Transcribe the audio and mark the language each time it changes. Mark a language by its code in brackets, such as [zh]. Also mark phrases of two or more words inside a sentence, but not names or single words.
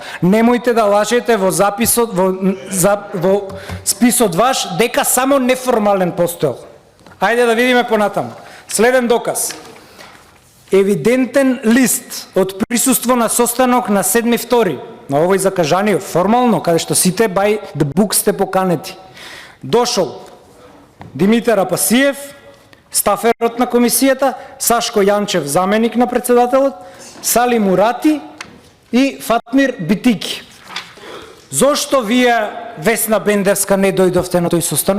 [mk] Немојте да лажете во записот во списот ваш дека само неформален постоел. Ајде да видиме понатаму. Следен доказ. Евидентен лист од присуство на состанок на 7.2. на овој закажаниот, формално, каде што сите [en] by the book [mk] сте поканети. Дошол Димитар Апасиев, стаферот на комисијата, Сашко Јанчев, заменик на председателот, Сали Мурати и Фатмир Битики. Зошто вие, Весна Бендевска, не дојдовте на тој состанок?